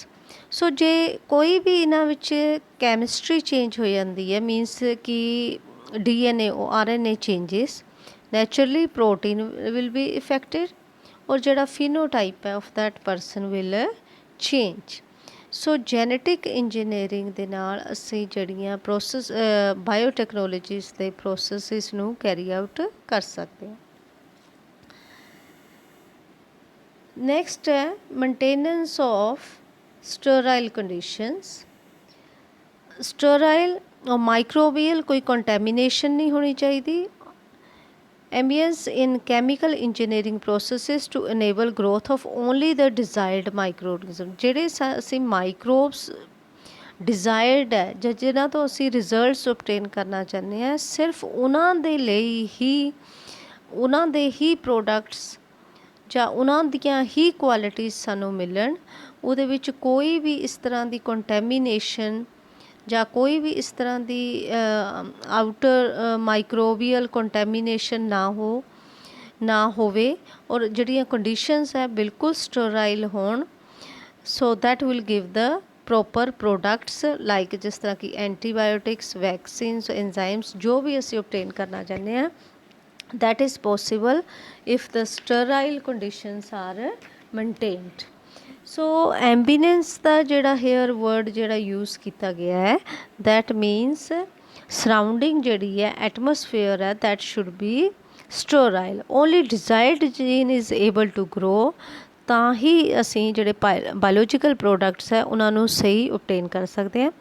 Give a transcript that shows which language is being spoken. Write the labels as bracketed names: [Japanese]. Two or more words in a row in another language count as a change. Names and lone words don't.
[Punjabi] ਸੋ ਜੇ ਕੋਈ ਵੀ ਇਹਨਾਂ ਵਿੱਚ [English] chemistry change [Punjabi] ਹੋ ਜਾਂਦੀ ਹੈ, ਮੀਨਸ ਕਿ [English] DNA or RNA changes, naturally protein will be affected [Punjabi] ਔਰ ਜਿਹੜਾ [English] phenotype ਹੈ of that person will change। [Punjabi] ਸੋ [English] genetic engineering [Punjabi] ਦੇ ਨਾਲ ਅਸੀਂ ਜਿਹੜੀਆਂ [English] process biotechnologies [Punjabi] ਦੇ ਪ੍ਰੋਸੈਸਿਸ ਨੂੰ [English] carry out [Punjabi] ਕਰ ਸਕਦੇ ਹਾਂ। [English] ਨੈਕਸਟ ਹੈ maintenance of sterile conditions. [Punjabi] ਸਟਰਾਈਲ ਔਰ ਮਾਈਕਰੋਬੀਅਲ ਕੋਈ ਕੰਟੈਮੀਨੇਸ਼ਨ ਨਹੀਂ ਹੋਣੀ ਚਾਹੀਦੀ। [English] Ambience in chemical engineering processes to enable growth of only the desired microorganism। [Punjabi] ਜਿਹੜੇ ਅਸੀਂ [English] microbes desired [Punjabi] ਹੈ ਜਾਂ ਜਿਨ੍ਹਾਂ ਤੋਂ ਅਸੀਂ [English] results obtain [Punjabi] ਕਰਨਾ ਚਾਹੁੰਦੇ ਹਾਂ, ਸਿਰਫ ਉਹਨਾਂ ਦੇ ਲਈ ਹੀ ਉਹਨਾਂ ਦੇ ਹੀ ਪ੍ਰੋਡਕਟਸ ਜਾਂ ਉਹਨਾਂ ਦੀਆਂ ਹੀ ਕੁਆਲਿਟੀਜ਼ ਸਾਨੂੰ ਮਿਲਣ। ਉਹਦੇ ਵਿੱਚ ਕੋਈ ਵੀ ਇਸ ਤਰ੍ਹਾਂ ਦੀ ਕੰਟੈਮੀਨੇਸ਼ਨ ਜਾਂ ਕੋਈ ਵੀ ਇਸ ਤਰ੍ਹਾਂ ਦੀ [English] outer microbial contamination [Punjabi] ਨਾ ਹੋਵੇ ਔਰ ਜਿਹੜੀਆਂ ਕੰਡੀਸ਼ਨਸ ਹੈ ਬਿਲਕੁਲ ਸਟਰਾਈਲ ਹੋਣ। [English] so that will give the proper products like [Punjabi] ਜਿਸ ਤਰ੍ਹਾਂ ਕਿ [English] antibiotics, vaccines, enzymes [Punjabi] ਜੋ ਵੀ ਅਸੀਂ ਓਬਟੇਨ ਕਰਨਾ ਚਾਹੁੰਦੇ ਹਾਂ, [English] that is possible if the sterile conditions are maintained। [Punjabi] ਸੋ ਐਂਬੀਨੈਂਸ ਦਾ ਜਿਹੜਾ ਹੇਅਰ ਵਰਡ ਜਿਹੜਾ ਯੂਜ਼ ਕੀਤਾ ਗਿਆ ਹੈ, [English] that means surrounding [Punjabi] ਜਿਹੜੀ ਹੈ [English] ਐਟਮੋਸਫੇਅਰ ਹੈ that should be sterile, only desired gene is able to grow. [Punjabi] ਤਾਂ ਹੀ ਅਸੀਂ ਜਿਹੜੇ [English] biological products [Punjabi] ਹੈ ਉਹਨਾਂ ਨੂੰ ਸਹੀ ਓਬਟੇਨ ਕਰ ਸਕਦੇ ਹਾਂ।